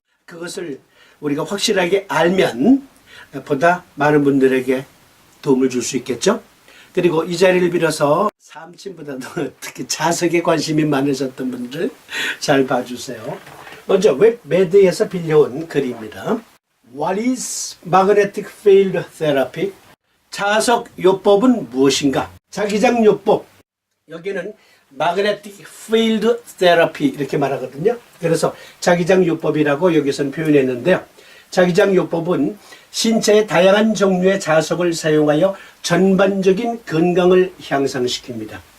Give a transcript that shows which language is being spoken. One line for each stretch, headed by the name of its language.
Korean: 그것을 우리가 확실하게 알면 보다 많은 분들에게 도움을 줄 수 있겠죠? 그리고 이 자리를 빌어서 삼침보다도 특히 자석에 관심이 많으셨던 분들 잘 봐주세요. 먼저 웹매드에서 빌려온 글입니다.
English: What is magnetic field therapy?
Korean: 자석요법은 무엇인가? 자기장요법. 여기는
English: magnetic field therapy
Korean: 이렇게 말하거든요. 그래서 자기장요법이라고 여기서는 표현했는데요. 자기장요법은 신체의 다양한 종류의 자석을 사용하여 전반적인 건강을 향상시킵니다.